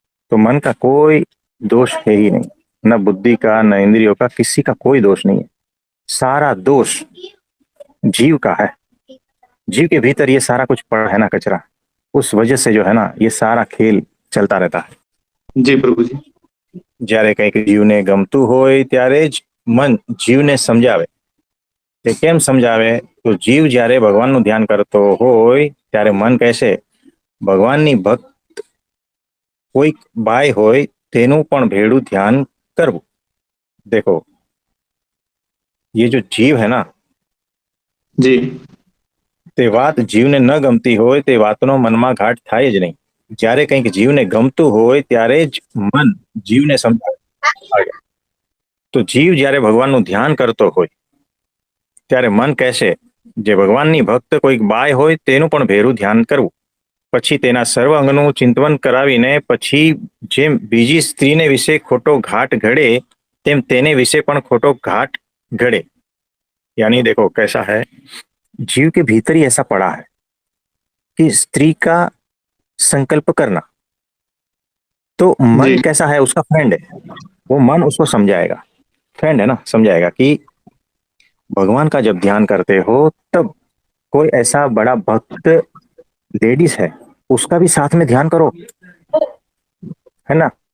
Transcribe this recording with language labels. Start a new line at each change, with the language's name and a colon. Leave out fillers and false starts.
Hindi: तो मन का कोई दोष है ही नहीं, न बुद्धि का, न इंद्रियों का, किसी का कोई दोष नहीं है। सारा दोष जीव का है। जीव के भीतर ये सारा कुछ पड़ा है ना, कचरा। उस वजह से जो है ना ये सारा खेल चलता रहता है। जी प्रभु जी।
Gujarati: જ્યારે કંઈક જીવને ગમતું હોય ત્યારે જ મન જીવને સમજાવે। તે કેમ સમજાવે? તો જીવ જ્યારે ભગવાનનું ધ્યાન કરતો હોય ત્યારે મન કહેશે ભગવાનની ભક્ત કોઈક બાય હોય તેનું પણ ભેળું ध्यान કરવું।
Hindi: देखो, ये जो जीव है ना, जी
Gujarati: તે વાત જીવને ન ગમતી હોય તે વાતનો મનમાં ઘાટ થાય જ નહીં। જ્યારે કંઈક જીવને ગમતું હોય ત્યારે જ મન જીવને સમજાવે। તો જીવ જ્યારે ભગવાનનું ધ્યાન કરતો હોય ત્યારે મન કહેશે જે ભગવાનની ભક્ત કોઈક બાય હોય તેનું પણ ભેરું ધ્યાન કરવું। પછી તેના સર્વ અંગનું ચિંતવન કરાવીને પછી જેમ બીજી સ્ત્રીને વિશે ખોટો ઘાટ ઘડે તેમ તેને વિશે પણ ખોટો ઘાટ ઘડે।
Hindi: यानी देखो कैसा है, जीव के भीतर ही ऐसा पड़ा है कि स्त्री का संकल्प करना। तो मन जी कैसा है, उसका फ्रेंड है। वो मन उसको समझाएगा, फ्रेंड है ना, समझाएगा कि भगवान का जब ध्यान करते हो तब कोई ऐसा बड़ा भक्त लेडीज है उसका भी साथ में ध्यान करो, है ना।